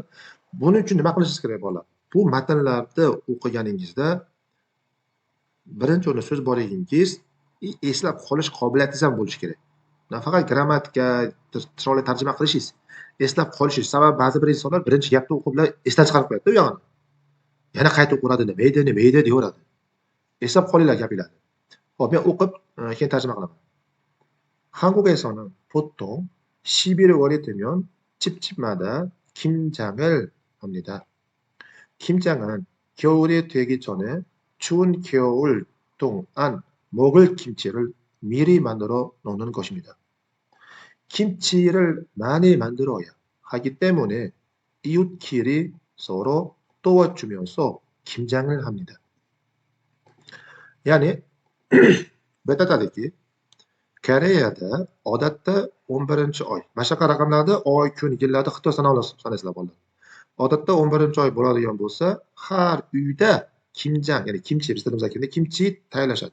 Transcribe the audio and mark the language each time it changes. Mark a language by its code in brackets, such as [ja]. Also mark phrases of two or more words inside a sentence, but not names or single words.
[uz] Buning uchun nima qilishingiz kerak bolalar? Bu matnlarni o'qiganingizda birinchi o'rinda so'z borligingiz, eslab qolish qobiliyatingiz ham bo'lishi kerak. Nafaqat grammatika, chiroyli tarjima qilishingiz, eslab qolishingiz. Sababi ba'zi bir insonlar birinchi gapni o'qib bilan esdan chiqarib qo'yadi-da, u yog'ini. Yana qayta o'qiradi, nima edi deyaveradi. Eslab qolinglar gapinglarni. Xo'p, men o'qib, keyin tarjima qilaman. [ko] 한국에서는 보통 11월이 되면 집집마다 김장을 합니다. 김장은 겨울이 되기 전에 추운 겨울 동안 먹을 김치를 미리 만들어 놓는 것입니다. 김치를 많이 만들어야 하기 때문에 이웃끼리 서로 도와주면서 김장을 합니다. [uz] Yani betadagi Koreyada odatda 11-oy. Mashaqa raqamlarda oy, kun, yillarda xato sanaysizlar bolalar. Odatda 11-oy bo'ladigan bo'lsa, har uyda kimjang, ya'ni kimchi, biz tilimiz aytganda kimchi tayyorlashadi.